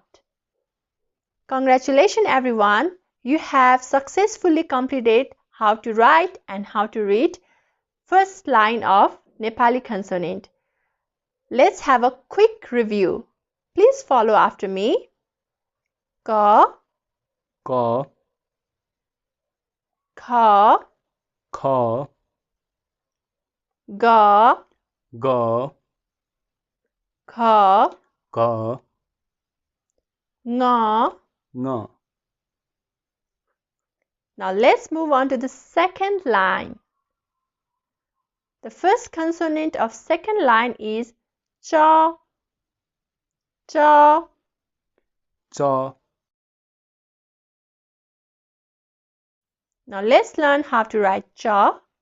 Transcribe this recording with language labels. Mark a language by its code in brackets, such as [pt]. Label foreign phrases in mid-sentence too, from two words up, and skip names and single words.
[en] Congratulations everyone, you have successfully completed how to write and how to read first line of Nepali consonant. Let's have a quick review. Please follow after me. [ne] Ka, Ka, kha, Kha, ga, Ga, kha, Ka, nga. Nga. [en] Now let's move on to the second line. The first consonant of second line is cha, cha. Cha, Now let's learn how to write cha.